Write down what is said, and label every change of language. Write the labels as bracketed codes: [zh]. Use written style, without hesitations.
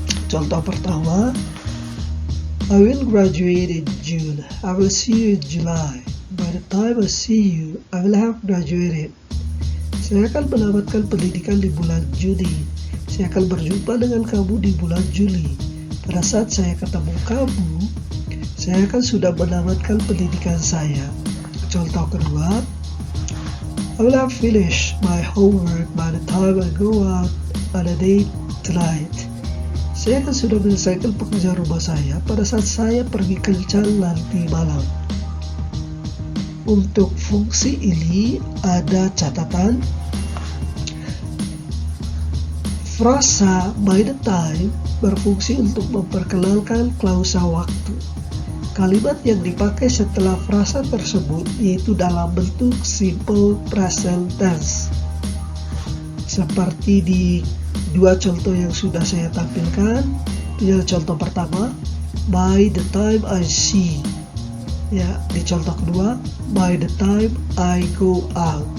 [id] Contoh pertama, [en] I will graduate in June. I will see you in July. By the time I see you, I will have graduated. [id] Saya akan menamatkan pendidikan di bulan Juni. Saya akan berjumpa dengan kamu di bulan Juli. Pada saat saya ketemu kamu, saya akan sudah menamatkan pendidikan saya. Contoh kedua, [en] I will have finished my homework by the time I go out on a date tonight. [id] Saya akan sudah menyelesaikan pekerjaan rumah saya pada saat saya pergi kencan nanti malam. Untuk fungsi ini ada catatan. Frasa by the time berfungsi untuk memperkenalkan klausa waktu. Kalimat yang dipakai setelah frasa tersebut yaitu dalam bentuk simple present tense. Seperti di dua contoh yang sudah saya tampilkan. Contoh pertama, [en] by the time I see. [id] Ya, di contoh kedua, [en] by the time I go out.